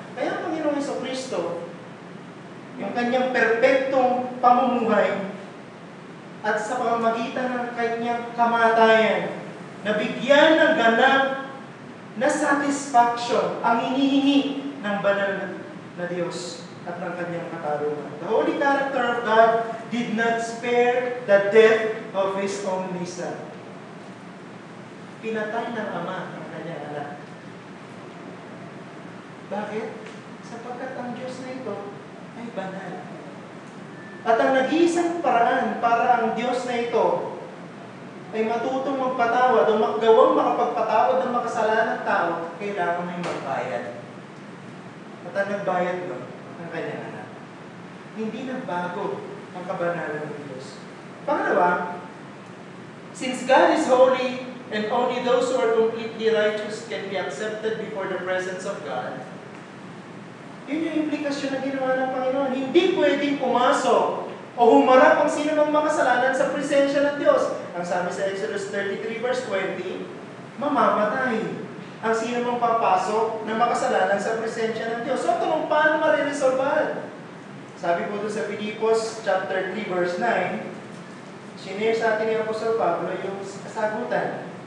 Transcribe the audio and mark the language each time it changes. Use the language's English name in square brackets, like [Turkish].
[Filipino] Kaya ang Panginoong Jesucristo, yung kanyang perpektong pamumuhay at sa pamamagitan ng kanyang kamatayan, nabigyan ng ganap na satisfaction ang hinihingi ng banal na Diyos at ng kanyang katarungan. [English] The holy character of God did not spare the death of His only Son. [Filipino] Pinatay ng Ama ang kanyang anak. Bakit? Sapagkat ang Diyos na ito ay banal. At ang nag-iisang paraan para ang Diyos na ito ay matutong magpatawad o gawang makapagpatawad ng makasalanang tao, kailangan may magbayad. At ang nagbayad doon, ang kanyang anak. Hindi nagbago ang kabanalan ng Diyos. Pangalawa, [English] since God is holy and only those who are completely righteous can be accepted before the presence of God, [Filipino] yun yung implikasyon na ginawa ng Panginoon. Hindi pwedeng pumasok o humarap ang sino ng makasalanan sa presensya ng Diyos. Ang sabi sa Exodus 33 verse 20, mamamatay ang sino mang papasok na makasalanan sa presensya ng Diyos. So, tanong, paano mariresolbahan? Sabi po doon sa Filipos chapter 3 verse 9, sinare sa atin ni Apostol Pablo yung kasagutan.